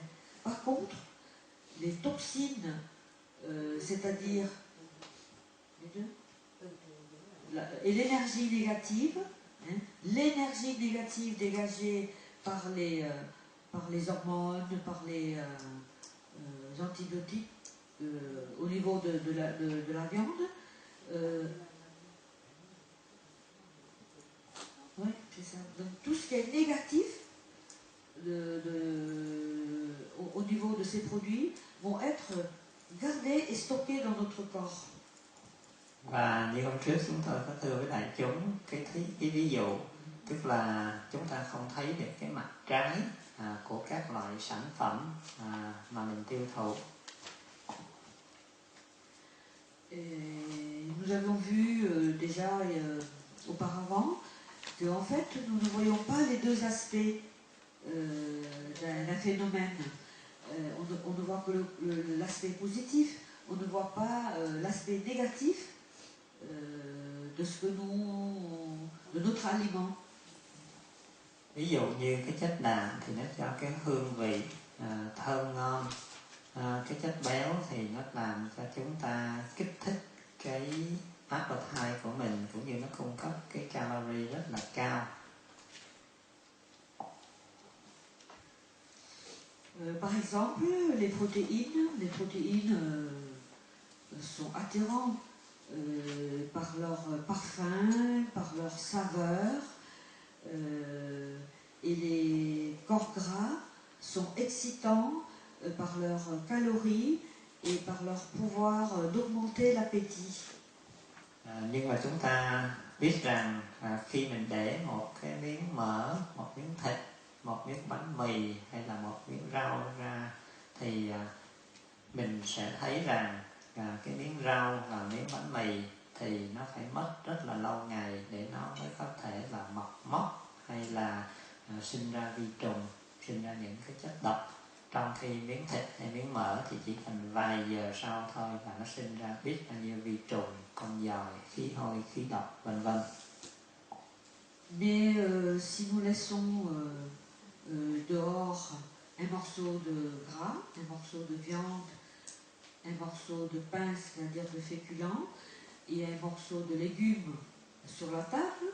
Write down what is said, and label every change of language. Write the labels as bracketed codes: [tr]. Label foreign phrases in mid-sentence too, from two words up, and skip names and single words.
[fr] Par contre, les toxines, c'est-à-dire et l'énergie négative, l'énergie négative dégagée par les hormones, par les antibiotiques au niveau de la viande. Oui, c'est ça. Donc tout ce qui est négatif au niveau de ces produits vont être gardés et stockés dans notre corps. [vi] Và như hôm trước chúng tôi có thưa với đại chúng cái ví dụ, tức là chúng ta không thấy được cái mặt trái của các loại sản phẩm mà mình tiêu thụ. [fr] Nous avons vu déjà auparavant que en fait nous ne voyons pas les deux aspects d'un phénomène. On ne voit que l'aspect positif, on ne voit pas l'aspect négatif de notre aliment. [vi] Ví dụ như cái chất đạm thì nó cho cái hương vị thơm ngon, cái chất béo thì nó làm cho chúng ta kích thích cái appetite của mình, cũng như nó cung cấp cái calorie rất là cao. [fr] Par exemple, les protéines sont attirantes par leur parfum, par leur saveur, et les corps gras sont excitants par leurs calories et par leur pouvoir d'augmenter l'appétit. [vi] Nhưng mà chúng ta biết rằng khi mình để một cái miếng mỡ, một miếng thịt, một miếng bánh mì hay là một miếng rau ra thì mình sẽ thấy rằng cái miếng rau và miếng bánh mì thì nó phải mất rất là lâu ngày để nó mới có thể là mọc mốc hay là sinh ra vi trùng, sinh ra những cái chất độc. Trong khi miếng thịt hay miếng mỡ thì chỉ cần vài giờ sau thôi là nó sinh ra biết bao nhiêu vi trùng, con giòi, khí hôi, khí độc, vân vân. [fr] Mais si nous laissons dehors un morceau de gras, un morceau de viande, un morceau de pain, c'est-à-dire de féculents, et un morceau de légumes sur la table,